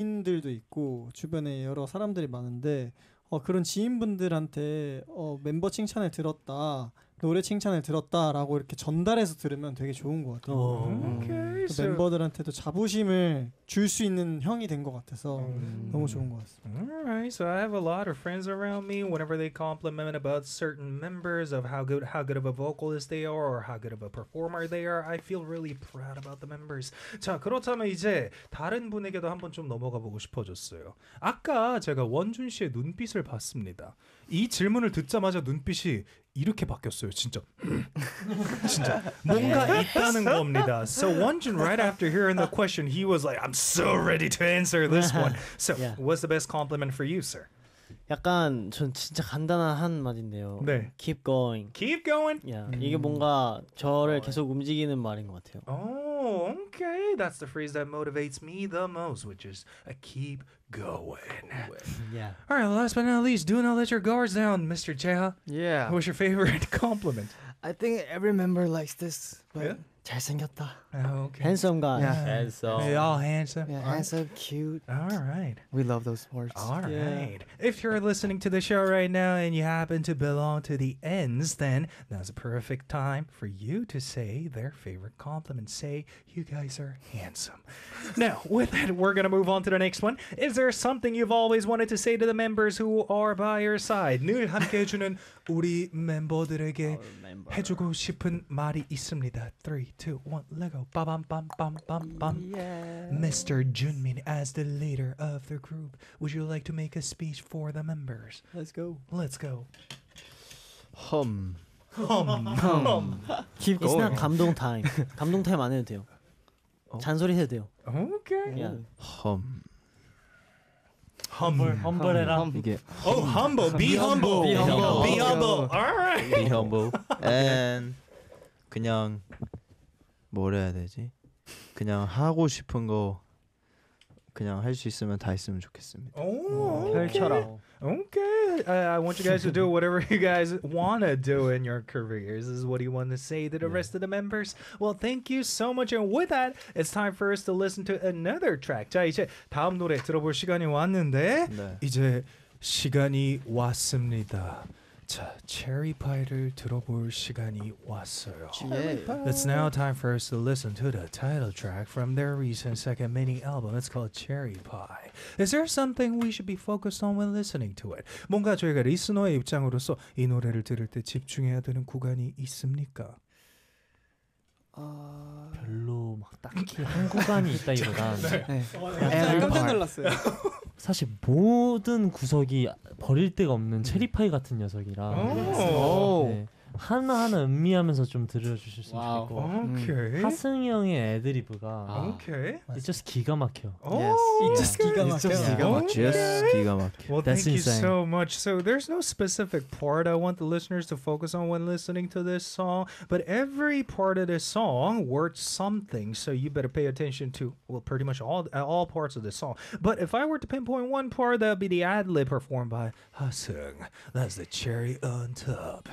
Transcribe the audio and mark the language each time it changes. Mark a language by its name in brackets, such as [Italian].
[Korean] 지인들도 있고 주변에 여러 사람들이 많은데 그런 지인분들한테 멤버 칭찬을 들었다, 노래 칭찬을 들었다라고 이렇게 전달해서 들으면 되게 좋은 것 같아요. 오케이. 또 멤버들한테도 자부심을 줄수 있는 형이 된것 같아서 너무 좋은 것 같습니다. [English] Alright, so I have a lot of friends around me. Whenever they compliment about certain members of how good of a vocalist they are or how good of a performer they are, I feel really proud about the members. [Korean] 자, 그렇다면 이제 다른 분에게도 한번 좀 넘어가 보고 싶어졌어요. 아까 제가 원준 씨의 눈빛을 봤습니다. 이 질문을 듣자마자 눈빛이 이렇게 바뀌었어요, 진짜. 진짜 뭔가 있다는 겁니다. [English] So Wonjun, right after hearing the question, he was like, "I'm so ready to answer this one." So, what's the best compliment for you, sir? 약간 전 진짜 간단한 한 마디인데요. 네. Keep going. Keep going. [Korean] 야, 이게 뭔가 저를 계속 움직이는 말인 것 같아요. [English] Oh, okay. That's the phrase that motivates me the most, which is keep going. Yeah. All right. Last but not least, do not let your guards down, Mr. Cheha. Yeah. What's your favorite compliment? I think every member likes this, but yeah? [Korean] 잘생겼다. [English] Okay. Handsome guy. Yeah. Handsome. They all handsome. Yeah, handsome, cute. All right. We love those words. All right. If you're listening to the show right now and you happen to belong to the ends, then that's a perfect time for you to say their favorite compliment. Say, you guys are handsome. Now, with that, we're going to move on to the next one. Is there something you've always wanted to say to the members who are by your side? [Korean] 늘 함께 해주는 우리 멤버들에게 해주고 싶은 말이 있습니다. [English] 3, 2, 1, Lego. Bam, bam, bam, bam, bam, bam. Yes. Mr. Junmin, as the leader of the group, would you like to make a speech for the members? Let's go. Let's go. Hum. Hum. Hum. Hum. Keep going. It's not [Korean] 감동 time. 감동 time 안 해도 돼요. 잔소리 해도 돼요. [English] Okay. Yeah. Hum. Humble, humble it up. Oh, humble. Be humble. Be humble. Be humble. All right. Be humble. And [Korean] 그냥 뭘 해야 되지? 그냥 하고 싶은 거 그냥 할 수 있으면 다 했으면 좋겠습니다. 오, 펼쳐라. [English] Okay. I want you guys to do whatever you guys want to do in your careers. This is what you want to say to the rest of the members. Well, thank you so much. And with that, it's time for us to listen to another track. [Korean] 자, 이제 다음 노래 들어볼 시간이 왔는데 네. 이제 시간이 왔습니다. 자, Cherry Pie를 들어볼 시간이 왔어요. [English] Yeah. It's now time for us to listen to the title track from their recent second mini album. It's called Cherry Pie. Is there something we should be focused on when listening to it? [Korean] 뭔가 저희가 리스너의 입장으로서 이 노래를 들을 때 집중해야 되는 구간이 있습니까? 별로 막 딱히 한 구간이 있다기보다 네. 네. 깜짝 놀랐어요. 사실 모든 구석이 버릴 데가 없는 체리파이 같은 녀석이라 네. 하나하나 음미하면서 좀 들려주실 수 있고 하승이 형의 애드리브가 [English] It's just [Korean] 기가 막혀 [English] It's just [Korean] 기가 막혀 [English] Well, That's thank insane. You so much So there's no specific part I want the listeners to focus on when listening to this song But every part of this song worth something So you better pay attention to well, pretty much all parts of this song But if I were to pinpoint one part that would be the ad-lib performed by 하승 That's the cherry on top